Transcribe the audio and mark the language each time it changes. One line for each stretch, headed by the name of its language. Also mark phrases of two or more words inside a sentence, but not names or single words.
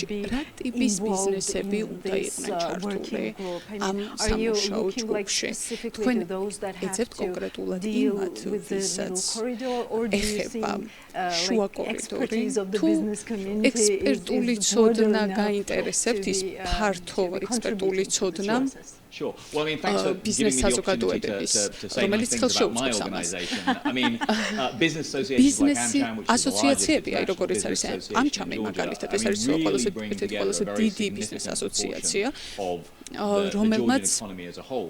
Georgian: რა ტიპის ბიზნესები უნდა იყვნენ ჩართული ამ სამუშაო ჯგუფში? თქვენ ეძებთ კონკრეტულად იმათ, ვისაც ეხება შუა კორიდორი, თუ ექსპერტული ცოდნა გაინტერესებთ, ის ფართო ექსპერტული ცოდნა
English: Sure. Well, I mean, thanks for giving me the opportunity to say nice things about my organization. I mean, business associations like AmCham, which is the largest international business association in Georgia, I mean, really bring together a very significant proportion of the Georgian economy as a whole.